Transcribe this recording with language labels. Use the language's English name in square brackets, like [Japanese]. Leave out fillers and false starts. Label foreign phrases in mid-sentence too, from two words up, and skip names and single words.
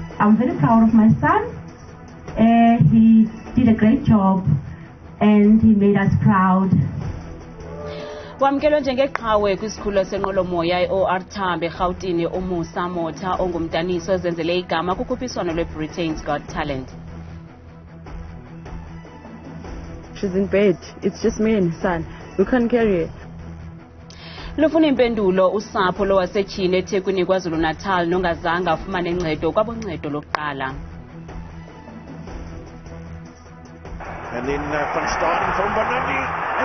[English] I'm very proud of my son. He did a great job and he made us proud. [Xhosa] Wamkelwe njengeqhawe kwisikhululo senqwelomoya i-OR Tambo eRhawutini uMusa Motha ongumdaniso ozenzele igama kukhuphiswano lweBritain's Got Talent. [English] She's in bed. It's just me and son. We can't carry her. [Xhosa] Lufuna impendulo usapho lowasetyhini eThekwini KwaZulu-Natal nongazange afumane ncedo kwaboncedo lokuqala. [English] And then from starting from Bonandi